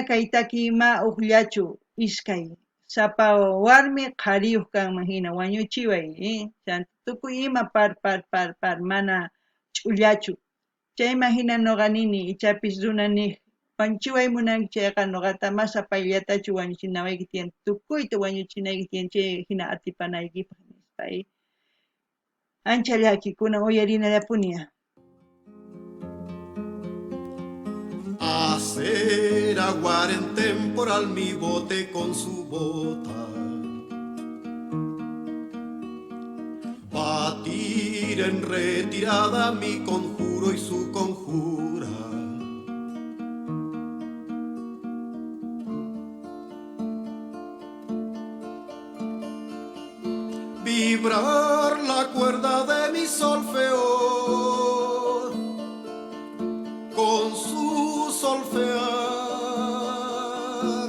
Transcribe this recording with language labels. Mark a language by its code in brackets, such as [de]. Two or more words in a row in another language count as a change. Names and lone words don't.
[qu] kay takiy ma uqllachu iskay sapa warmi qhariyuq kanman hina wañuchiway tukuy ima par mana ch'ullachu chayman hina nuqa nini ichapis runa niq wanchiway munanki chayqa nuqata mas apayllatachu wañuchinawayki tiyan tukuyta wañuchinayki tiyan chay hina atipanaykipaq nispa ancha llakikunan uyarinallapuniya. [es] Hacer aguar en temporal mi bote con su bota, batir en retirada mi conjuro y su conjura, vibrar la cuerda de mi solfeo con su solfear.